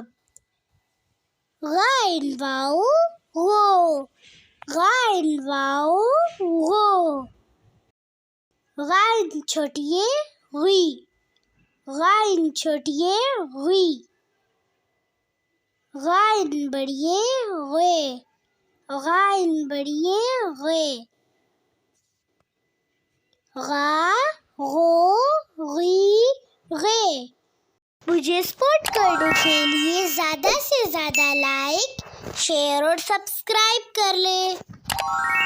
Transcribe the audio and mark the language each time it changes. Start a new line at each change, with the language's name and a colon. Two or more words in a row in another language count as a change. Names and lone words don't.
Urdu: غائن واو غو، غائن واو غو، غائن چھوٹیے غی، غائن چھوٹیے غی، غائن بڑیے غے، غائن بڑیے غے، غا غو غی غے۔ مجھے سپورٹ کرنے کے لیے زیادہ سے زیادہ لائک، شیئر اور سبسکرائب کر لیں۔